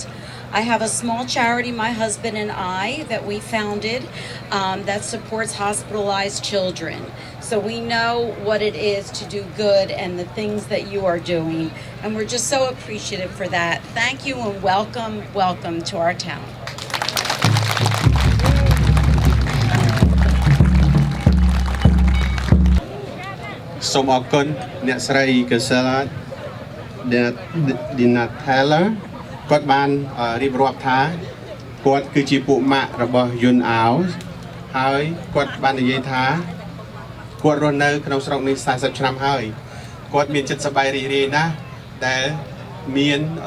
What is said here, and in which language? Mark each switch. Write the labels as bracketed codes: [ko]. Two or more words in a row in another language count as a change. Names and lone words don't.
[en] I have a small charity, my husband and I, that we founded that supports hospitalized children. So we know what it is to do good and the things that you are doing. And we're just so appreciative for that. Thank you and welcome, welcome to our town. [km] Soomអរគុណអ្នកស្រីកសិលា Natale គាត់បានរៀបរាប់ថាគាត់គឺជាពួកម៉ាក់របស់យុនអាវហើយគាត់បាននិយាយថាគាត់រស់នៅក្នុងស្រុកនេះ40ឆ្នាំហើយគាត់មានចិត្តសប្បាយរីករាយណាស់ដែលមាន